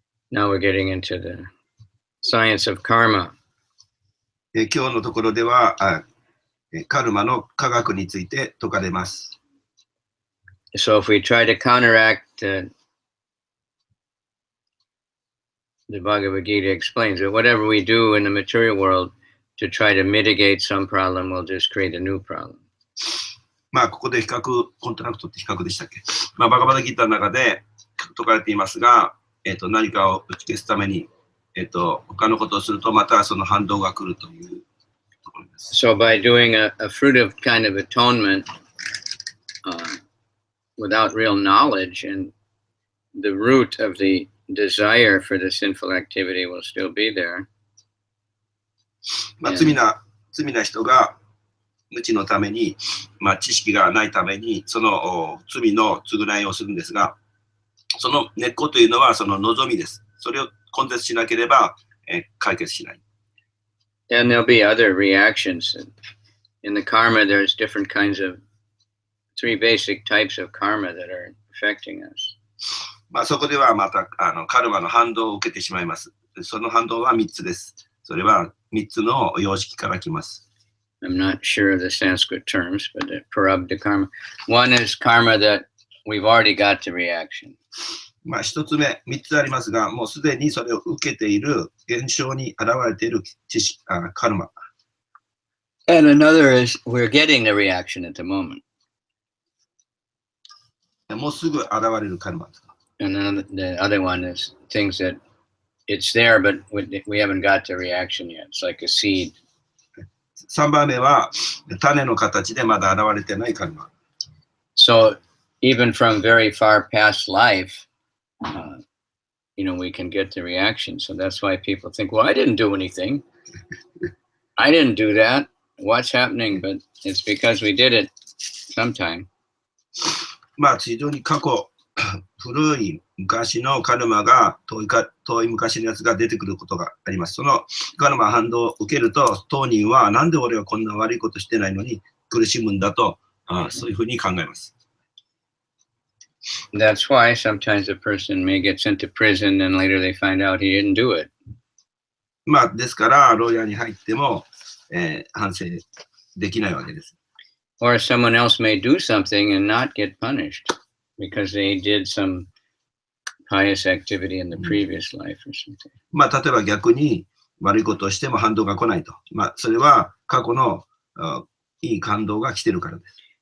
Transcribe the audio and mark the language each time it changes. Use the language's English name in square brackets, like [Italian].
[English] Now we're getting into the science of karma. [Japanese] 今日のところではカルマの科学について説かれます。 [English] So if we try to counteract the Bhagavad Gita explains that whatever we do in the material world to try to mitigate some problem will just create a new problem. [Japanese] まあここで比較コントラクトって比較でしたっけ？まあバガバダギータの中で説かれていますが、何かを打ち消すために他のことをするとまたその反動が来るというところです。 [English] So by doing a fruitive kind of atonement without real knowledge, and the root of the desire for the sinful activity will still be there. [Japanese] まあ罪な人が無知のために、まあ知識がないためにその罪の償いをするんですが、その根っこというのはその望みです。それを根絶しなければ、解決しない。 [English] And there'll be other reactions. In the karma, there's different kinds of 3 basic types of karma that are affecting us. [Japanese] まあそこではまたカルマの反動を受けてしまいます。その反動は3つです。それは3つの様式から来ます。 [English] I'm not sure of the Sanskrit terms, but prarabdha karma. One is karma that we've already got the reaction. [Japanese] まあ一つ目、三つありますが、もうすでにそれを受けている現象に現れている知識、カルマ。 [English] And another is we're getting the reaction at the moment. [Japanese] もうすぐ現れるカルマです。 [English] And then the other one is things that it's there, but we haven't got the reaction yet. It's like a seed. [Japanese] 3番目は種の形でまだ現れてないカルマ。 [English] So even from very far past life, we can get the reaction. So that's why people think, well, I didn't do anything. I didn't do that. What's happening? But it's because we did it sometime. [Japanese] まあ非常に過去、古い昔のカルマが遠い昔のやつが出てくることがあります。そのカルマ反動を受けると、当人はなんで俺はこんな悪いことしてないのに苦しむんだと、そういうふうに考えます。 [English] That's why sometimes a person may get sent to prison and later they find out he didn't do it. [Japanese] まあですから、牢屋に入っても、反省できないわけです。 [English] Or someone else may do something and not get punished because they did some pious activity in the previous life or something. [Japanese] まあ例えば逆に悪いことをしても反動が来ないと。まあそれは過去のいい感動が来てるからです。